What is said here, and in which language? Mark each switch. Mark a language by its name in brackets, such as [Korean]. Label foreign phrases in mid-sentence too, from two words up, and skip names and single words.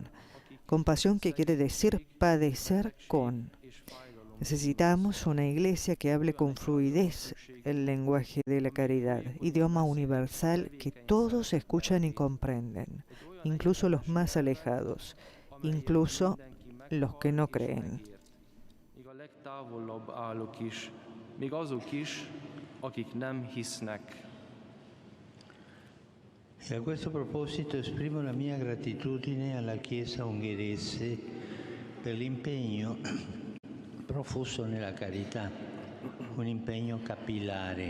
[Spanish] Compasión que quiere decir padecer con. Necesitamos una iglesia que hable con fluidez el lenguaje de la caridad, idioma universal que todos escuchan y comprenden, incluso los más alejados, incluso los que no creen. [Italian] E a questo proposito esprimo la mia gratitudine alla Chiesa ungherese per l'impegno profuso nella carità, un impegno capillare.